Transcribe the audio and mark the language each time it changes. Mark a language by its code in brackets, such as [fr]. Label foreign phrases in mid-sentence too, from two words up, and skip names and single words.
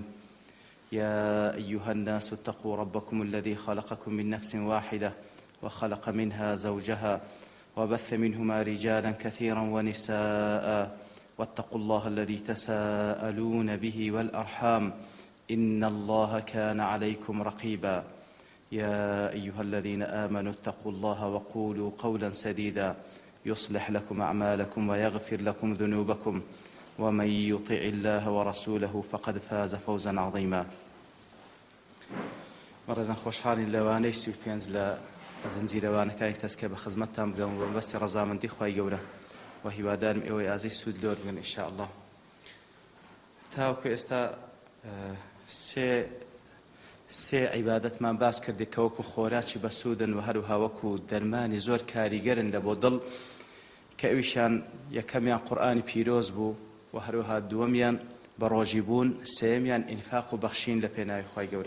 [ar] يا أيها الناس اتقوا ربكم الذي خلقكم من نفس واحدة وخلق منها زوجها وبث منهما رجالا كثيرا ونساء، واتقوا الله الذي تساءلون به والأرحام إن الله كان عليكم رقيبا. يا أيها الذين آمنوا اتقوا الله وقولوا قولا سديدا يصلح لكم أعمالكم ويغفر لكم ذنوبكم، ومن يطع الله ورسوله فقد فاز فوزا عظيما. [ckb] مرزان خوشحالين لوانەی 35 لە زنجیرەوانەکانی تەسکە بە خزمەتتان بگەم و بەستی ڕەزامەندی خوای گەورە و هیوادارم ئێوەی ئازی سوود لۆر بگەن [ar] ئینشاء الله. [ckb] تاوەکو ئێستا سێ عیبادەتمان باس کردی کە وەکو خۆراکی بەسوودن و هەروها وەکو دەرمانی زۆر کاریگەرن لە بۆ دڵ، کە ئەویشان یەکەمیان قورئانی پیرۆز بوو و هەروها دووەمیان بە ڕۆژی بوون، سێمیان ئینفاق و بەخشین لە پێناوی خوای گەورە.